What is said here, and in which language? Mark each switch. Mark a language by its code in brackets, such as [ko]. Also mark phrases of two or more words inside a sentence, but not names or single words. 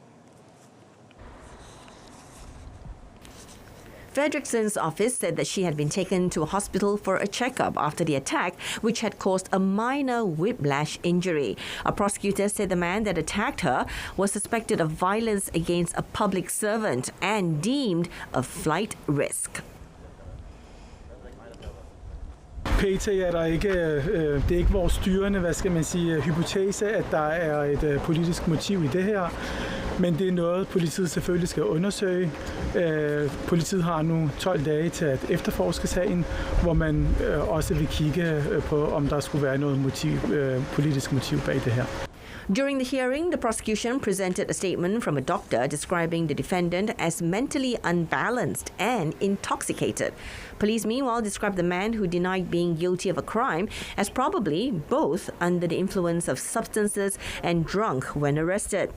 [en] Frederiksen's office said that she had been taken to a hospital for a checkup after the attack, which had caused a minor whiplash injury. A prosecutor said the man that attacked her was suspected of violence against a public servant and deemed a flight risk. [da] PT er der ikke, det er ikke vores styrende, hypotese, at der er et politisk motiv i det her, men det er noget, politiet selvfølgelig skal undersøge. Politiet har nu 12 dage til at efterforske sagen, hvor man også vil kigge på, om der skulle være noget politisk motiv bag det her. [en] During the hearing, the prosecution presented a statement from a doctor describing the defendant as mentally unbalanced and intoxicated. Police, meanwhile, described the man who denied being guilty of a crime as probably both under the influence of substances and drunk when arrested.